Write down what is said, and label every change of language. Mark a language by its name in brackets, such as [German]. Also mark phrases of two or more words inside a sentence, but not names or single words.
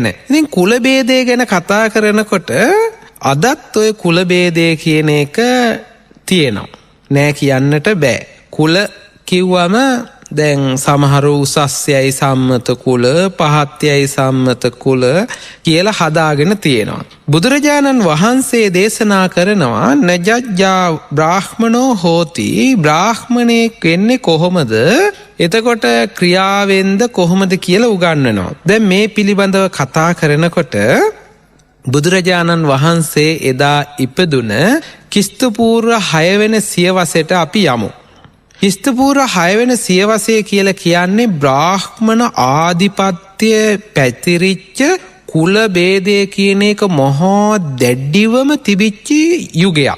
[Sinhala] ඉතින් කුල භේදය ගැන කතා කරනකොට අදත් ඔය කුල භේදය කියන එක තියෙනවා. නෑ කියන්නට බෑ. කුල කිව්වම දැන් සමහරු උසස්යයි සම්මත කුල, පහත්යයි සම්මත කුල කියලා හදාගෙන තියෙනවා. බුදුරජාණන් වහන්සේ දේශනා කරනවා [Pali] නජ්ජා බ්‍රාහ්මනෝ හෝති, [Sinhala] බ්‍රාහ්මණයෙක් වෙන්නේ කොහොමද? එතකොට ක්‍රියාවෙන්ද කොහොමද කියලා උගන්වනවා. දැන් මේ පිළිබඳව කතා කරනකොට බුදුරජාණන් වහන්සේ එදා ඉපදුන ක්‍රිස්තුපූර්ව 6 වෙනි සියවසට අපි යමු. ක්‍රිස්තුපූර්ව 6 වෙනි සියවසය කියලා කියන්නේ බ්‍රාහ්මණ ආධිපත්‍ය පැතිරිච්ච කුල භේදය කියන එක මහා දැඩිවම තිබිච්ච යුගයක්.